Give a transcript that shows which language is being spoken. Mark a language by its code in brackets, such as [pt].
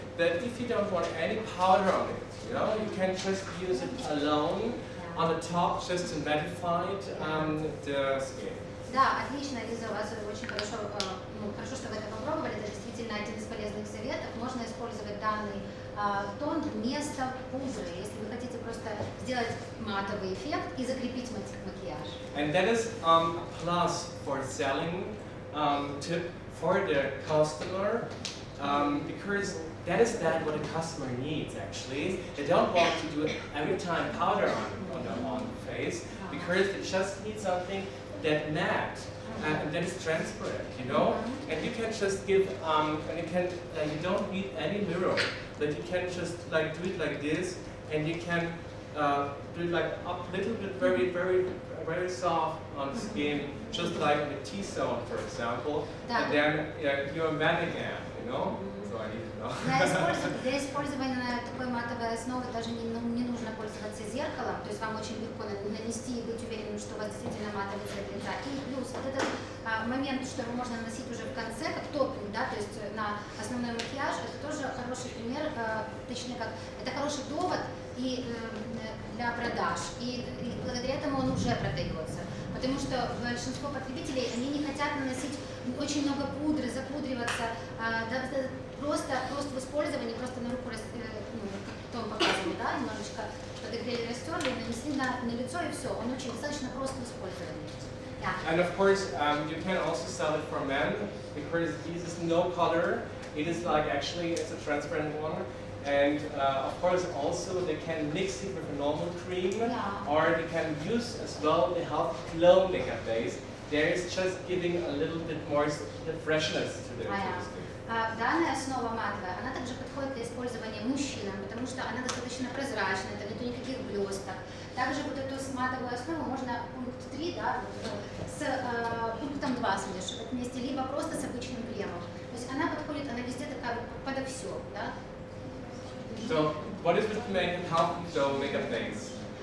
[en] That if you don't want any powder on it, you know, you can just use it alone on the top, just to mattify the skin. [ru] Да, отлично, Лиза, у вас очень хорошо, хорошо, что вы это попробовали. Это действительно один из полезных советов. Можно использовать данный тон вместо пудры, если вы хотите просто сделать матовый эффект и закрепить макияж. [en] And that is a plus for selling tip for the customer because that is what the customer needs actually. They don't want to do every time powder on the face because they just need something that matte and that is transparent, you know. And you can just give you don't need any mirror. That you can just like do it like this, and you can do it like up a little bit, very soft on the skin, just like on the T-zone, for example. And then you're matte again, you know. So I need to know. [ru] Для использования такой матовой основы даже не нужно пользоваться зеркалом, то есть вам очень легко нанести и быть уверенным, что у вас действительно матовый цвет лица. И плюс вот этот момент, что его можно наносить уже в конце, как топпинг, да, то есть на основной макияж, это тоже хороший пример, точнее как, это хороший довод и для продаж, и благодаря этому он уже продается. Потому что большинство потребителей, они не хотят наносить очень много пудры, запудриваться, просто в использовании, просто на руку, как Том показывал, да, немножечко подогрели, растерли, нанесли на лицо и все. Он очень достаточно просто в использовании. [en] Yeah. And of course, you can also sell it for men because this is no color. It is like actually it's a transparent one. And of course also they can mix it with a normal cream, or they can use as well the Health Glow makeup base. There is just giving a little bit more freshness to the skin. [ru] Данная основа матовая, она также подходит для использования мужчинам, потому что она достаточно прозрачная, там нету никаких блесток. Также вот эту матовую основу можно пункт 3, да, с пунктом 2 смешивать вместе, либо просто с обычным кремом. То есть она подходит, она везде такая подо все, да. [en] So, what is with the Health Glow makeup base?